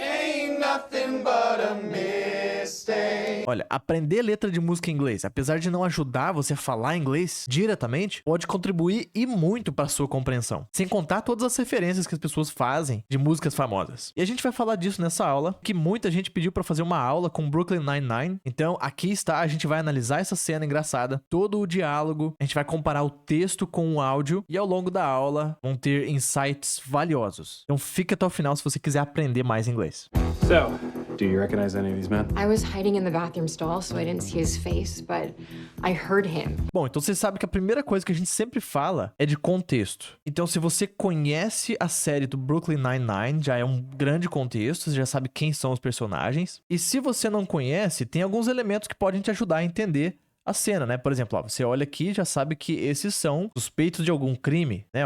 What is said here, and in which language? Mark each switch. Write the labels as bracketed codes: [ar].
[en] Ain't nothing but a mistake. [pt] Olha, aprender letra de música em inglês, apesar de não ajudar você a falar inglês diretamente, pode contribuir e muito para sua compreensão. Sem contar todas as referências que as pessoas fazem de músicas famosas. E a gente vai falar disso nessa aula, que muita gente pediu para fazer uma aula com Brooklyn Nine-Nine. Então, aqui está, a gente vai analisar essa cena engraçada, todo o diálogo, a gente vai comparar o texto com o áudio e ao longo da aula vão ter insights valiosos. Então, fica até o final se você quiser aprender mais inglês. [en] So, do you recognize any of these men? I was hiding in the bathroom stall, so I didn't see his face, but I heard him. [pt] Bom, então você sabe que a primeira coisa que a gente sempre fala é de contexto. Então, se você conhece a série do Brooklyn Nine-Nine, já é um grande contexto, você já sabe quem são os personagens. E se você não conhece, tem alguns elementos que podem te ajudar a entender a cena, né? Por exemplo, ó, você olha aqui e já sabe que esses são suspeitos de algum crime, né?